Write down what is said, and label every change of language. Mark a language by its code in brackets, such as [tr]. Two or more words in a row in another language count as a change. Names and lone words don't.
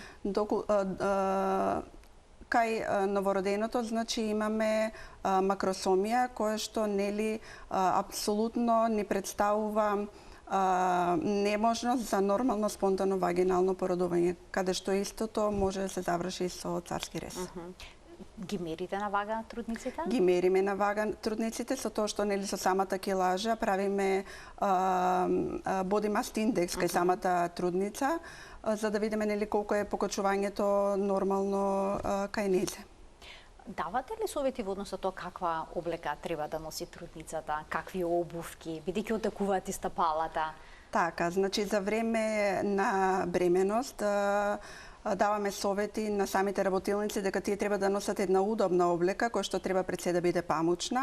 [mk] Кај новороденото, значи имаме макросомија која што нели апсолутно ни представува неможност за нормално спонтано вагинално породување, каде што истото може да се заврши со царски рез. Ги мерите на вага трудниците? Ги мериме на вага трудниците со тоа што нели со самата килажа правиме [en] body mass index [mk] кај самата трудница, за да видиме нели колку е покачувањето нормално кај нејзе. Давате ли совети во однос на тоа каква облека треба да носи трудницата, какви обувки, бидејќи отекуваат и стапалата? Така, значи за време на бременост даваме совети на самите работилници дека тие треба да носат една удобна облека која што треба пред се да биде памучна.